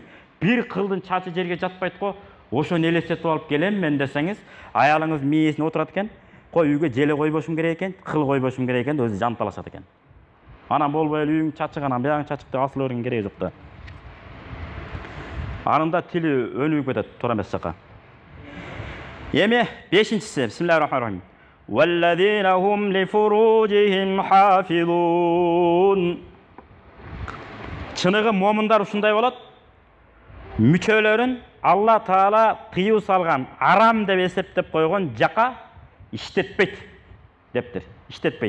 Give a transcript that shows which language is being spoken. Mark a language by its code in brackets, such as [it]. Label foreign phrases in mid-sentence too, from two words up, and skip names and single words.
[ky] Бир кылдын чачы жерге жатпайт го. Ошону элестетип алып келем мен" десеңиз, аялыңыз мээсине отурат экен. "Кой, үйгө желе койбошум керек экен, кыл койбошум керек экен" деп өзү жанталашат экен. Анан болбой эле үйүң чачыган, биягың чачык деп асыла берген кереги жок да. Анын да тили өнүгүп кетет туура эмес жака. Эми 5-чиси, [ar] بسم الله الرحمن الرحيم. والذين هم لفروجهم حافظون. [ky] Чыныгы момундар ушундай болот. Мүчөлөрүн Алла Таала тыюу салган, арам деп эсептеп койгон жака иштетпейт дептир. Иштетпейт.